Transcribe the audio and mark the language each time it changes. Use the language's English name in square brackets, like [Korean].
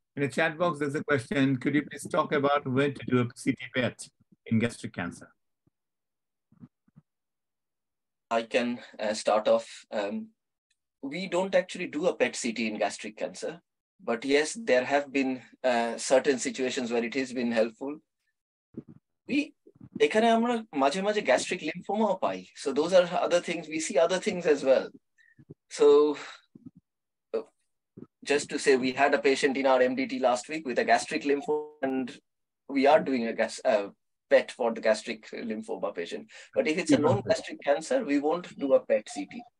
[English] In the chat box, there's a question. Could you please talk about when to do a CT PET in gastric cancer? I can start off. We don't actually do a PET CT in gastric cancer, but yes, there have been certain situations where it has been helpful. [Bangla] এখানে আমরা মাঝে মাঝে gastric lymphoma pi. [English] So those are other things. We see other things as well. So just to say, we had a patient in our MDT last week with a gastric lymphoma, and we are doing a PET for the gastric lymphoma patient. But if it's a known gastric cancer, we won't do a PET CT.